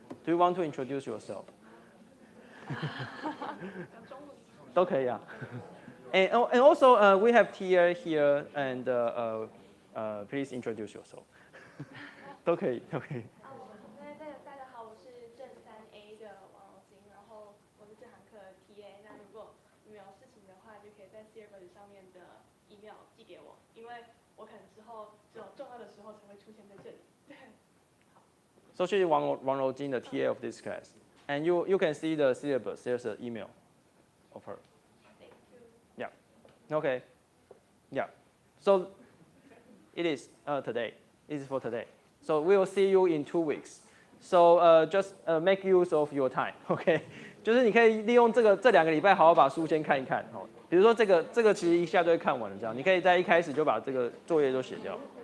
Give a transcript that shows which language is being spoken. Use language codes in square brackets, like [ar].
[en] Do you want to introduce yourself? [zh] 都可以啊。 [en] And also we have Tia here, and please introduce yourself. [zh] 都可以，都可以。大家好，我是正3A 的王柔金，然后我是这堂课的 TA。那如果你们有事情的话，就可以在 Series 上面的 email 寄给我，因为我可能之后只有重要的时候才会出现在这里。对，好。 [en] So she's Wang Roujin, the TA of this class, and you can see the syllabus. There's an email of her. Thank you. Yeah. Okay. Yeah. So it is today. It is for today. So we will see you in 2 weeks. So just make use of your time. [zh] OK， 就是你可以利用这2个礼拜好好把书先看一看。哦，比如说这个其实一下就会看完了，这样你可以在一开始就把这个作业都写掉。